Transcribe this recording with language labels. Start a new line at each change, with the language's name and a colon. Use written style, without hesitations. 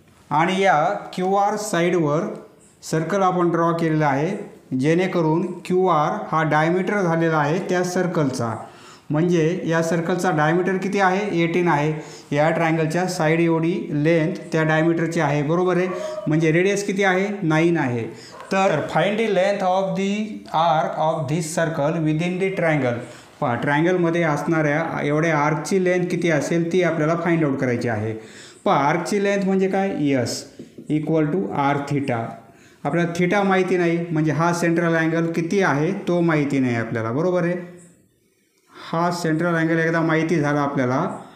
Marathi: आणि या QR साईडवर सर्कल आपण ड्रॉ केलेला आहे, जेणेकरून QR हा डायमीटर झालेला आहे त्या सर्कलचा. म्हणजे या सर्कलचा डायमीटर किती आहे, 18 आहे. या ट्रायंगलच्या साईड एवढी लेंथ त्या डायमीटरची आहे, बरोबर आहे. म्हणजे रेडियस किती आहे, 9 आहे.
English: तर find the length of the arc of this circle within the triangle.
Marathi: ट्रायंगलमध्ये असणाऱ्या एवढ्या आर्कची लेंथ किती असेल ती आपल्याला फाइंड आउट करायची आहे. आर्कची लेंथ म्हणजे काय, S equal to R theta. आपल्याला थिटा माहिती नाही म्हणजे हा सेंट्रल अँगल किती आहे तो माहिती नाही आपल्याला, बरोबर आहे. हा सेंट्रल अँगल एकदा माहिती झाला आपल्याला